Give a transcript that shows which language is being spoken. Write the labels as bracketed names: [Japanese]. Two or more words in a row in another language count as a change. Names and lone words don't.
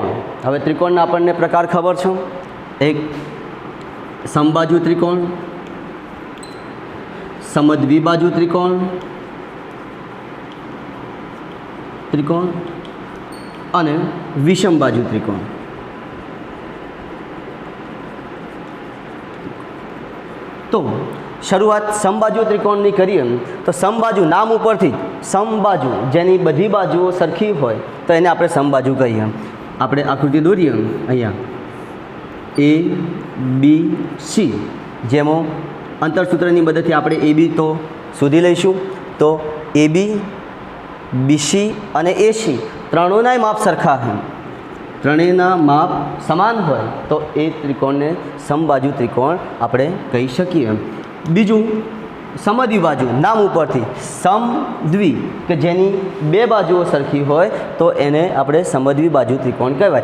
[Gujarati] હવે ત્રિકોણના આપણને પ્રકાર ખબર છે, એક સમબાજુ ત્રિકોણ, સમદ્વિબાજુ ત્રિકોણ અને વિષમ બાજુ ત્રિકોણ। તો શરૂઆત સમબાજુ ત્રિકોણની કરીએ તો સમબાજુ નામ ઉપરથી સમબાજુ જેની બધી બાજુઓ સરખી હોય તો એને આપણે સમબાજુ કહીએ। આપણે આકૃતિ દોરીએ અહીંયા A B C, જેમાં અંતરસૂત્રની મદદથી આપણે એ બી તો શોધી લઈશું. તો એ બી, બીસી અને એસી ત્રણેયના માપ સરખા હોય, ત્રણેયના માપ સમાન હોય તો એ ત્રિકોણને સમબાજુ ત્રિકોણ આપણે કહી શકીએ. બીજું સમદ્વિબાજુ, નામ ઉપરથી સમદ્વિ કે જેની બે બાજુઓ સરખી હોય તો એને આપણે સમદ્વિબાજુ ત્રિકોણ કહેવાય.